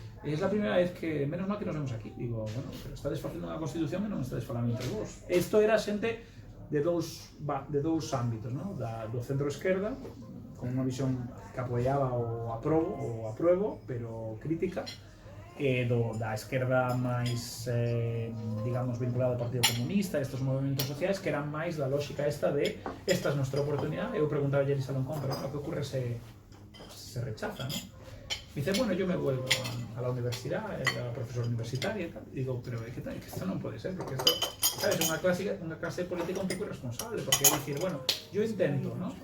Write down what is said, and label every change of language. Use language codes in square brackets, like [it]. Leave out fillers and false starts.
[es] Es la primera vez que, menos mal que nos vemos aquí. [gl] Digo, bueno, pero estades facendo unha constitución e non estades falando entre vos. Isto era xente de dous ámbitos, ¿no? Do centro-esquerda, con unha visión que apoiaba o apruebo, pero crítica, da esquerda máis, digamos, vinculada ao Partido Comunista, estes movimentos sociais que eran máis da lógica esta de esta é nuestra oportunidade. Eu preguntaba a Elisa Loncón, pero bueno, que ocurre se rechaza, ¿no? [es] Dice, bueno, yo me vuelvo a la universidad, era profesor universitario y tal. Y digo, pero ¿qué tal? Que esto no puede ser, porque esto, ¿sabes? Una clase política un poco irresponsable, porque es decir, bueno, yo intento, ¿no?